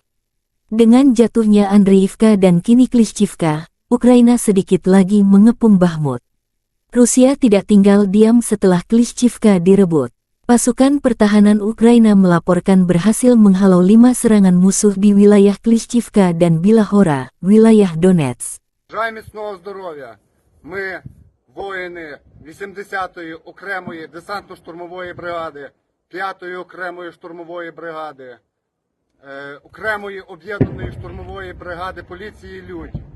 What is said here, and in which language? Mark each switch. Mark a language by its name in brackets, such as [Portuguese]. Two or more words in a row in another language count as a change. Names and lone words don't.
[Indonesian] Dengan jatuhnya Andriivka dan kini Klishchivka, Ukraina sedikit lagi mengepung Bakhmut. Rusia tidak tinggal diam setelah Klishchivka direbut. Pasukan pertahanan Ukraina melaporkan berhasil menghalau 5 serangan musuh di wilayah Klishchivka dan Білahора, wilayah Donetsk. [Ukrainian] Бажаю міцного здоров'я. Ми, воїни 80-ї окремої десантно-штурмової бригади, 5-ї окремої штурмової бригади, окремої об'єднаної штурмової бригади поліції «Людь».